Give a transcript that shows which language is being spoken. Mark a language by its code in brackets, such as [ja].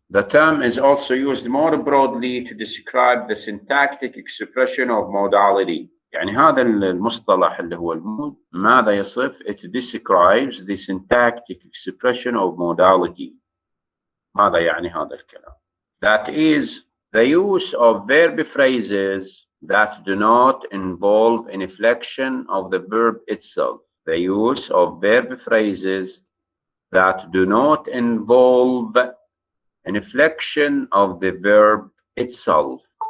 [en] The term is also used more broadly to describe the syntactic expression of modality. [ar] يعني هذا المصطلح اللي هو المود ماذا يصف؟ [en] It describes the syntactic expression of modality. [ar] ماذا يعني هذا الكلام؟ [en] That is the use of verb phrases that do not involve an inflection of the verb itself. The use of verb phrases that do not involve an inflection of the verb itself.